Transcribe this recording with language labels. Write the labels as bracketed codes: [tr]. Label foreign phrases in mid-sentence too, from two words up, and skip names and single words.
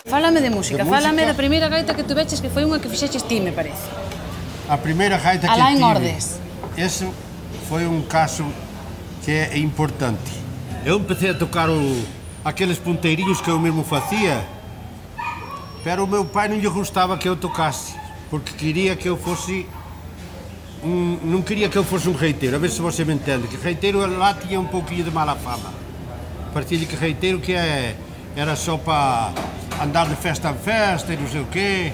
[gl] Fálame de música, De fálame música. da primeira gaita que tuveches, que foi unha que fixeches ti, me parece. [pt] A primeira gaita que [gl] Alá en [pt] tive, [gl] Ordes. [pt] esse foi um caso que é importante. Eu empecé a tocar aqueles ponteirinhos que eu mesmo fazia, pero o meu pai não lhe gostava que eu tocasse, porque queria que eu fosse não queria que eu fosse um reiteiro, a ver se você me entende, que reiteiro lá tinha um pouquinho de mala fama. Parecia-lhe que reiteiro era só para andar de festa em festa e não sei o quê.